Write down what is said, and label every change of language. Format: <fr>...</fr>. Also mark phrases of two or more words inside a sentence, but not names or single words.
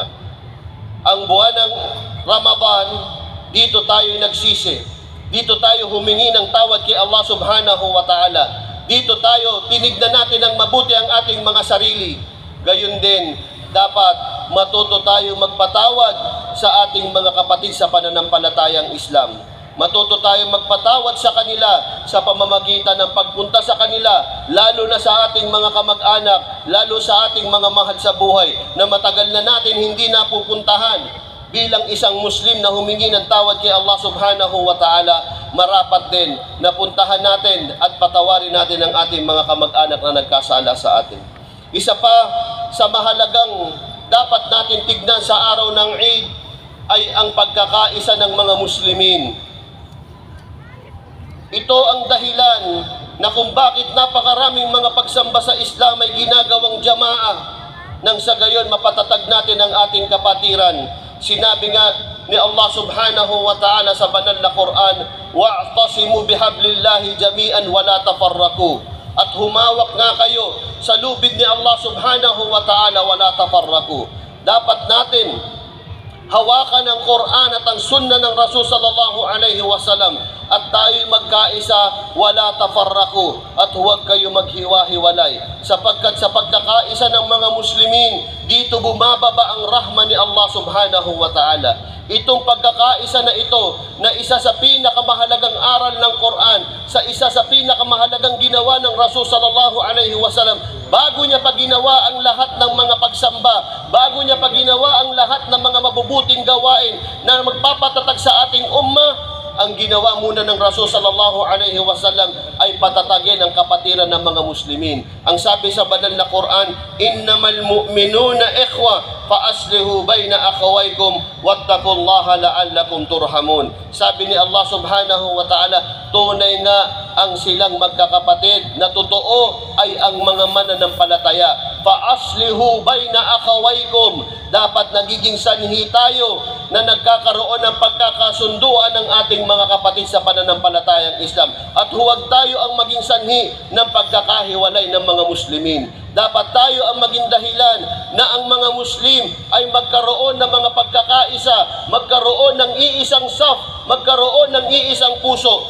<tl>Ang buwan ng Ramadan, dito tayo nagsisi, dito tayo humingi ng tawad kay Allah</tl> <ar>سبحانه وتعالى.</ar> <tl>Dito tayo tinignan natin ng mabuti ang ating mga sarili. Gayon din, dapat matuto tayo magpatawad sa ating mga kapatid sa pananampalatayang Islam. Matuto tayong magpatawad sa kanila sa pamamagitan ng pagpunta sa kanila, lalo na sa ating mga kamag-anak, lalo sa ating mga mahal sa buhay na matagal na natin hindi napupuntahan. Bilang isang Muslim na humingi ng tawad kay Allah</tl> <ar>سبحانه وتعالى,</ar> <tl>marapat din na puntahan natin at patawarin natin ang ating mga kamag-anak na nagkasala sa atin. Isa pa sa mahalagang dapat natin tignan sa araw ng Eid ay ang pagkakaisa ng mga Muslimin. Ito ang dahilan na kung bakit napakaraming mga pagsamba sa Islam ay ginagawang jamaah nang sa gayon mapatatag natin ang ating kapatiran. Sinabi nga ni Allah</tl> <ar>سبحانه وتعالى</ar> <tl>sa banal na Quran,</tl> <ar>واعتصموا بحبل الله جميعا ولا تفرقوا.</ar> <tl>At humawak nga kayo sa lubid ni Allah</tl> <ar>سبحانه وتعالى ولا تفرقوا.</ar> <tl>Dapat natin hawakan ang Quran at ang sunnah ng Rasul</tl> <ar>صلى الله عليه وسلم</ar> <tl>at tayo'y magkaisa,</tl> <ar>ولا تفرقوا,</ar> <tl>at huwag kayo maghiwa-hiwalay. Sapagkat sa pagkakaisa ng mga Muslimin, dito bumababa ang rahma ni Allah</tl> <ar>سبحانه وتعالى.</ar> <tl>Itong pagkakaisa na ito, na isa sa pinakamahalagang aral ng Quran, sa isa sa pinakamahalagang ginawa ng Rasul</tl> <ar>صلى الله عليه وسلم,</ar> <tl>bago niya pa ginawa ang lahat ng mga pagsamba, bago niya pa ginawa ang lahat ng mga mabubuting gawain na magpapatatag sa ating ummah, ang ginawa muna ng Rasul</tl> <ar>صلى الله عليه وسلم</ar> <tl>ay patatagin ang kapatiran ng mga Muslimin. Ang sabi sa banal na Quran,</tl> <ar>إنما المؤمنون إخوة فأصلحوا بين أخويكم واتقوا الله لعلكم ترحمون.</ar> <tl>Sabi ni Allah</tl> <ar>سبحانه وتعالى,</ar> <tl>tunay nga ang silang magkakapatid na totoo ay ang mga mananampalataya.</tl> <ar>فأصلحوا بين أخويكم.</ar> <tl>Dapat nagiging sanhi tayo na nagkakaroon ng pagkakasunduan ng ating mga kapatid sa pananampalatayang Islam. At huwag tayo ang maging sanhi ng pagkakahiwalay ng mga Muslimin. Dapat tayo ang maging dahilan na ang mga Muslim ay magkaroon ng mga pagkakaisa, magkaroon ng iisang saf, magkaroon ng iisang puso.</tl>